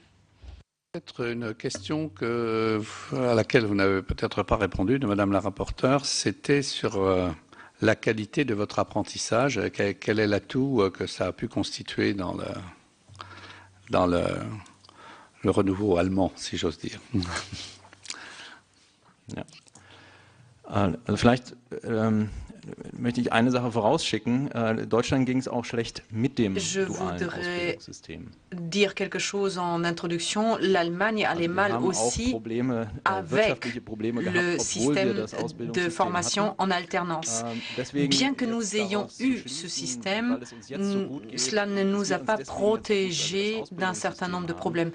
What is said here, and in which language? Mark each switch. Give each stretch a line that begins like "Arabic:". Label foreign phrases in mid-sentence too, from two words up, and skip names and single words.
French: Peut-être une question à laquelle vous n'avez peut-être pas répondu de Madame la rapporteure, c'était sur la qualité de votre apprentissage. Quel est l'atout que ça a pu constituer dans le renouveau allemand, si j'ose dire?
German: Vielleicht möchte ich eine Sache vorausschicken. Deutschland ging es auch schlecht mit dem dualen Ausbildungssystem.
French: Dire quelque chose en introduction. L'Allemagne allait mal aussi avec le système de formation en alternance. Bien que nous ayons eu ce système, cela ne nous a pas protégés d'un certain nombre de problèmes.